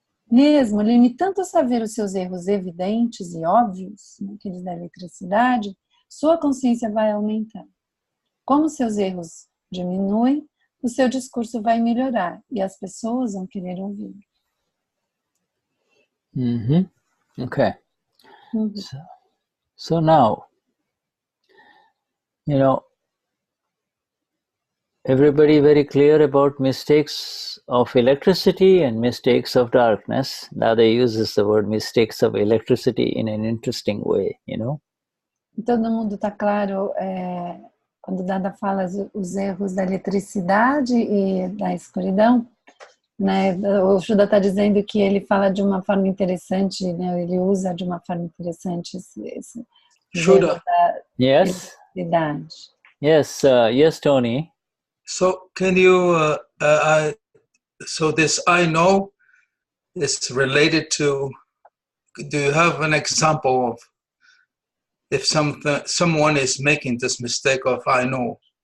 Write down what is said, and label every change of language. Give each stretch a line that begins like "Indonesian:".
Portuguese: Mesmo limitando-se a ver os seus erros evidentes e óbvios, aqueles da eletricidade, sua consciência vai aumentar. Como seus erros diminuem, o seu discurso vai melhorar e as pessoas vão querer ouvir.
English: Okay. So now, everybody very clear about mistakes of electricity and mistakes of darkness. Dada uses the word mistakes of electricity in an interesting way,
Portuguese: Todo mundo está claro quando Dada fala os erros da eletricidade e da escuridão, né? O Shuddha está dizendo que ele fala de uma forma interessante, né? Ele usa de uma forma interessante esse Shuddha.
English: Yes.
Portuguese: Eletricidade.
English: Yes. Yes, Tony. So can you, so this I know is related to, do you have an example of if someone is making this mistake of I know?